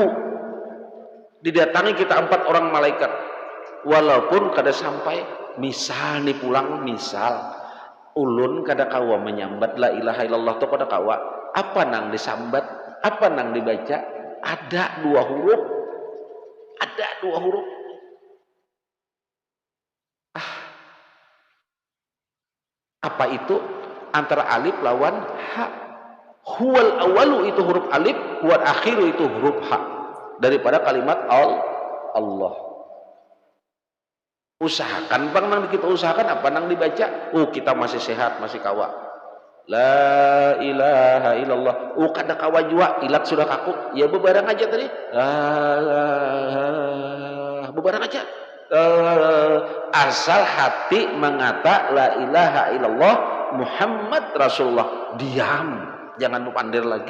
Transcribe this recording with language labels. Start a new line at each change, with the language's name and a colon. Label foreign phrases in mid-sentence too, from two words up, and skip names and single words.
Banjar: Didatangi kita 4 orang malaikat, walaupun kada sampai, misal nih pulang, misal ulun kada kawa menyambat
Arabic: لا إله إلا الله
Banjar: tu kada kawa, apa nang disambat, apa nang dibaca, ada 2 huruf, ada 2 huruf. Apa itu? Antara alif lawan ha.
Arabic: هو الأول
Banjar: itu huruf alif,
Arabic: هو الآخر
Banjar: itu huruf ha, daripada kalimat Allah. Usahakan bang, nang kita usahakan apa nang dibaca, kita masih sehat, masih kawa
Arabic: لا إله إلا الله,
Banjar: kada kawa jua, ilat sudah kaku, ya bebarang aja tadi, bebarang aja, asal hati mengata
Arabic: لا إله إلا الله محمد رسول الله,
Banjar: diam, jangan mepandir lagi.